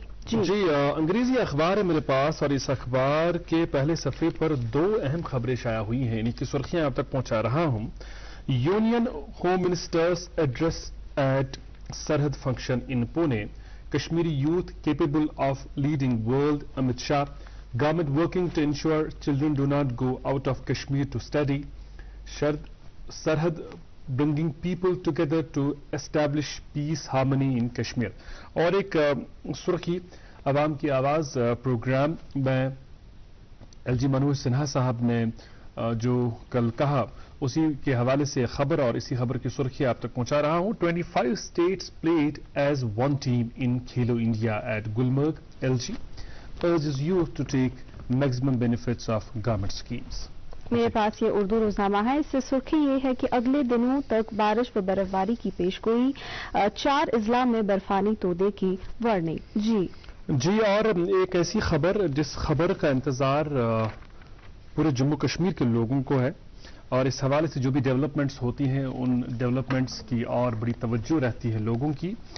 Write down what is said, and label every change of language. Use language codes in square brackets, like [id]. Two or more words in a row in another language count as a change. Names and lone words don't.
[ur] جی انگریزی اخبار ہے میرے پاس اور اس اخبار کے پہلے صفحے پر 2 اہم خبریں شائع ہوئی ہیں ان کی سرخیاں اب تک پہنچا رہا ہوں. [en] Union Home Minister's address at Sarhad function in Pune. Kashmiri youth capable of leading world. امت شاہ. Government working to ensure children do not go out of Kashmir to study. Sarhad bringing people together to establish peace, harmony in Kashmir. [ur] اور ایک سرخی عوام کی آواز پروگرام میں ایل جی منوج سنہا صاحب نے جو کل کہا اسی کے حوالے سے خبر اور اسی خبر کی سرخی آپ تک پہنچا رہا ہوں. [en] 25 states played as one team in Khelo India at Gulmarg. LG urges youth to take maximum benefits of government schemes. [ur] میرے پاس یہ اردو روزنامہ ہے. اس سے سرخی یہ ہے کہ اگلے دنوں تک بارش و برف باری کی پیش گوئی. 4 اضلاع میں برفانی تودے کی وارننگ. جی اور ایک ایسی خبر جس خبر کا انتظار پورے جموں کشمیر کے لوگوں کو ہے اور اس حوالے سے جو بھی ڈیولپمنٹس ہوتی ہیں ان ڈیولپمنٹس کی اور بڑی توجہ رہتی ہے لوگوں کی.